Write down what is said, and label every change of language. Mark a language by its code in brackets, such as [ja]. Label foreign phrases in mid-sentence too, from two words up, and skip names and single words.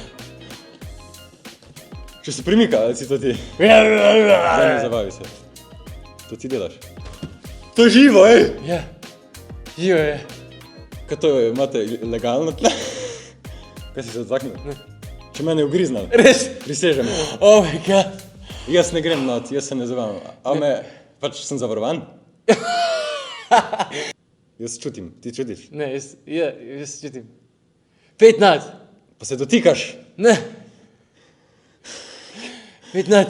[sl] Če se premika, ali si to ti? Zdaj ne zabavi se. To ti delaš. To je živo, ej! Ja. Živo je. Kaj to je, imate legalno tle? Kaj si se odzaknil? Ne. Če mene je ugriznal. Res? Prisežem. [en] Oh my god. [sl] Jaz ne grem not, jaz se ne zabavam. A me, pač sem zavarovan? Jaz čutim, ti čutiš? Ne, jaz čutim. 15. Pa se dotikaš? Ne. 15.